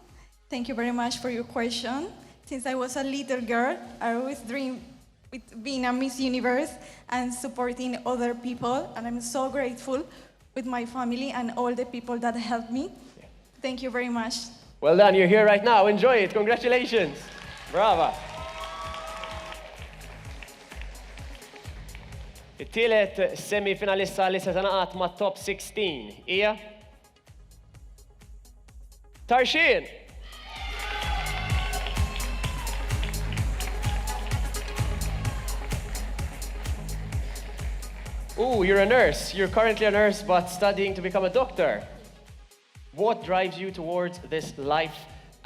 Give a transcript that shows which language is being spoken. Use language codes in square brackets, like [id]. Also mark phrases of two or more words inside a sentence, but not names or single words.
[en] Thank you very much for your question. Since I was a little girl, I always dreamed with being a Miss Universe and supporting other people, and I'm so grateful with my family and all the people that helped me. Yeah. Thank you very much. Well done, you're here right now. Enjoy it. Congratulations. Brava. [mt] It-tielet semi-finalista li se tingħaqad mat-top 16 hija Tarxien. [en] Ooh, you're a nurse. You're currently a nurse, but studying to become a doctor. What drives you towards this life advocacy?